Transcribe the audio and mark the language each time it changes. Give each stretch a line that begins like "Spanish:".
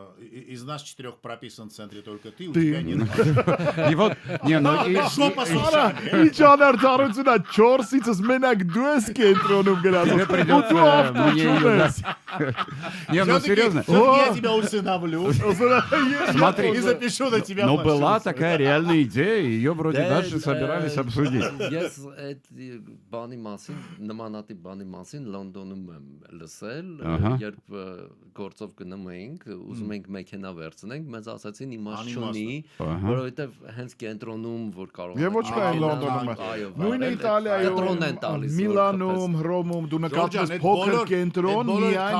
Russian: из нас 4 прописан в центре только ты, у тебя нет. и вот, не, ну и... Что послушай?
Armenian: Ինչ անարդարությունա 4-ից մենակ դու ես կենտրոնում գնացել։
Russian: Тебе придется мне ее... Не, ну серьезно. Я тебя усыновлю. Смотри, И запишу на тебя. но была такая реальная идея, и ее вроде даже собирались обсудить.
Armenian: Ես այդ բանի մասին, նմանատիպ բանի մասին Լոնդոնում եմ լսել, երբ գործով գնում էինք, ուզում էինք մեքենա վերցնենք, մեզ ասացին իմաստ չունի, որովհետև հենց կենտրոնում որ կարող Եվ ոչ միայն Լոնդոնում է։ Նույն Իտալիայում, Միլանում, Հռոմում դու նկատես փոքր կենտրոն, միայն